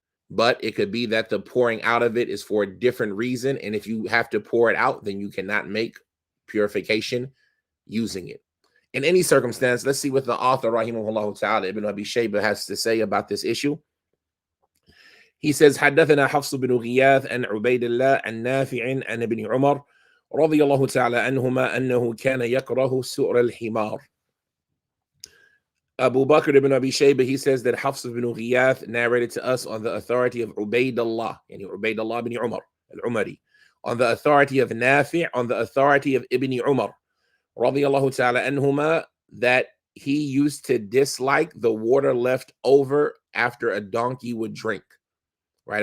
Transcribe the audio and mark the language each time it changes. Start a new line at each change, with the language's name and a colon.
English: But it could be that the pouring out of it is for a different reason. And if you have to pour it out, then you cannot make purification using it. In any circumstance, let's see what the author, rahimahullah ta'ala, Ibn Abi Shayba, has to say about this issue. He says,
Arabic: حدثنا حفص بن غياث عن عبيد الله عن نافع عن ابن عمر رضي الله تعالى عنهما أنه كان يكره سؤر الحمار.
English: Abu Bakr ibn Abi Shayba, he says that Hafs ibn Ghiyath narrated to us on the authority of Ubaydullah, yani Ubaydullah ibn Umar, al-Umari, on the authority of Nafi', on the authority of Ibn Umar, radiyallahu ta'ala anhuma, that he used to dislike the water left over after a donkey would drink, right?